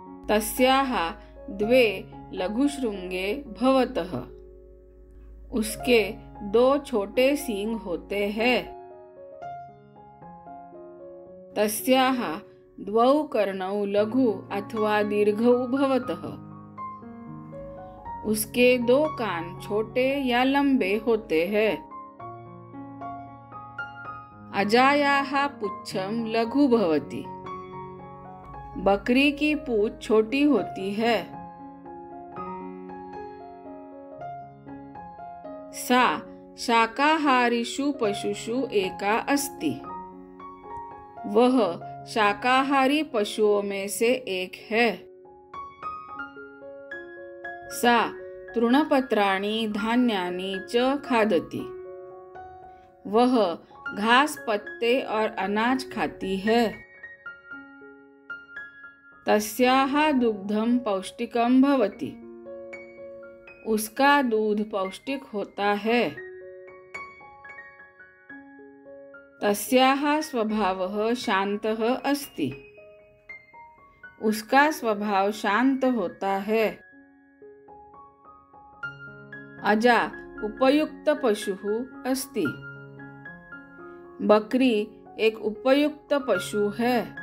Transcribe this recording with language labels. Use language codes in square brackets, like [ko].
[sa] तस्याः 2 लघुशृंगे भवतः। [hi] उसके 2 छोटे सींग होते हैं। [sa] तस्याः 2 कर्णौ लघु अथवा दीर्घौ भवतः। [hi] उसके 2 कान छोटे या लंबे होते हैं। [sa] अजायाः पुच्छं लघु भवति। [hi] बकरी की पूंछ छोटी होती है। [sa] सा शाकाहारीषु पशुषु एका अस्ति। [hi] वह शाकाहारी पशुओं में से एक है। [sa] सा तृणपत्राणि धान्यानि च खादति। [hi] वह घास, पत्ते और अनाज खाती है। [sa] तस्याः दुग्धं पौष्टिकं भवति। [hi] उसका दूध पौष्टिक होता है। [sa] तस्याः स्वभावः शान्तः अस्ति। [hi] उसका स्वभाव शांत होता है। [sa] अजा उपयुक्त पशुः अस्ति। [hi] बकरी एक उपयुक्त पशु है।